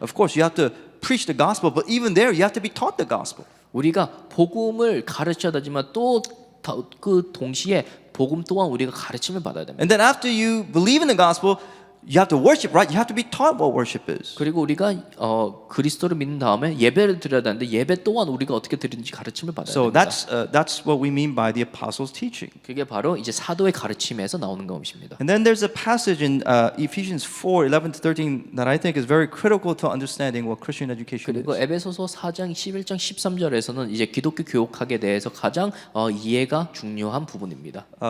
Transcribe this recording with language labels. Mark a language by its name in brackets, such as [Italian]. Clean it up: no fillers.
[English] of course you have to preach the gospel, but even there you have to be taught the gospel. [Korean] 우리가 복음을 가르쳐야 되지만 또 그 동시에 복음 또한 우리가 가르침을 받아야 됩니다. [English] And then after you believe in the gospel, you have to worship, right? You have to be taught what worship is. [Korean] 그리고 우리가 그리스도를 믿는 다음에 예배를 드려야 되는데 예배 또한 우리가 어떻게 드리는지 가르침을 받아야 [English] So [Korean] 됩니다. [English] that's what we mean by the apostles' teaching. [Korean] 그게 바로 이제 사도의 가르침에서 나오는 것입니다. [English] And then there's a passage in Ephesians 4:11 to 13 that I think is very critical to understanding what Christian education [Korean] 그리고 [English] is. [Korean] 에베소서 4장 11장 13절에서는 이제 기독교 교육학에 대해서 가장 이해가 중요한 부분입니다.